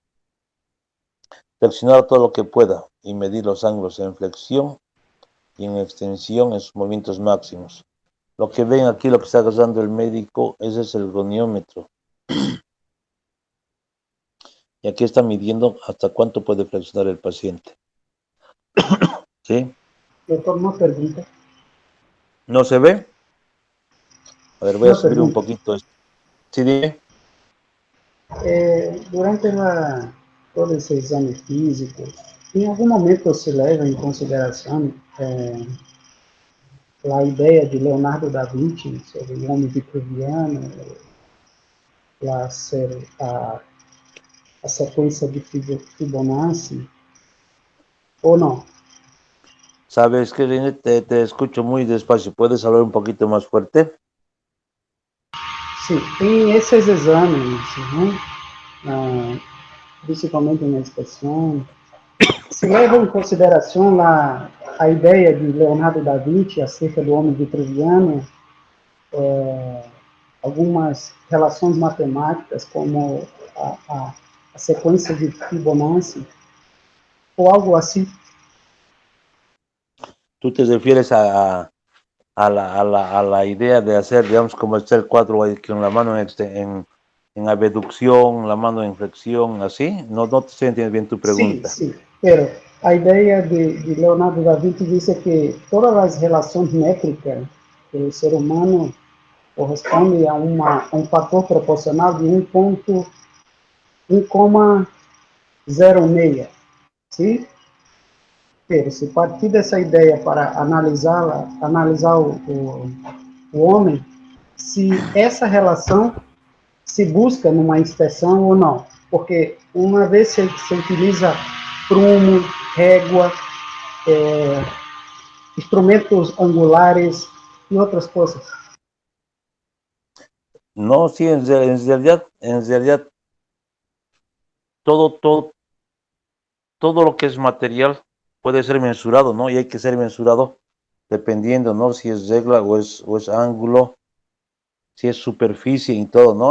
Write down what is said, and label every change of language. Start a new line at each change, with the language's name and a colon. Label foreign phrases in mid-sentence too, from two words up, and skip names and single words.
Spanish: Flexionar todo lo que pueda y medir los ángulos en flexión y en extensión en sus movimientos máximos. Lo que ven aquí, lo que está agarrando el médico, ese es el goniómetro. Y aquí está midiendo hasta cuánto puede flexionar el paciente. ¿Sí?
Portuguese: Doutor, uma pergunta.
Spanish: ¿No se ve? A ver, voy a
Portuguese: Uma
Spanish: subir un
Portuguese: pergunta.
Spanish: poquito esto. ¿Sí, dime?
Portuguese: Durante todo esse exame físico, em algum momento se leva em consideração a ideia de Leonardo da Vinci sobre o homem vitruviano, a sequência de Fibonacci, ou não?
Spanish: ¿Sabes qué, René? Te escucho muy despacio. ¿Puedes hablar un poquito más fuerte?
Portuguese: Sim, em esses exames, né, principalmente na inspeção, se leva em consideração a ideia de Leonardo da Vinci acerca do homem vitruviano, algumas relações matemáticas, como a sequência de Fibonacci, ou algo assim.
Spanish: ¿Tú te refieres a la idea de hacer, digamos, como está el cuadro ahí, con la mano en abducción, la mano en flexión, así? No te estoy entendiendo bien tu
Portuguese: Sim,
Spanish: pregunta.
Portuguese: sim. Pero a ideia de Leonardo da Vinci diz que todas as relações métricas do ser humano correspondem a um fator proporcional de 1,06. Sim? Pero se partir dessa ideia para analisar o homem, se essa relação se busca numa inspeção ou não. Porque uma vez se utiliza prumo, régua, instrumentos angulares e outras coisas.
Spanish: No, sí, en realidad, todo lo que es material puede ser mensurado, ¿no? Y hay que ser mensurado dependiendo, ¿no? Si es regla o es ángulo, si es superficie y todo, ¿no?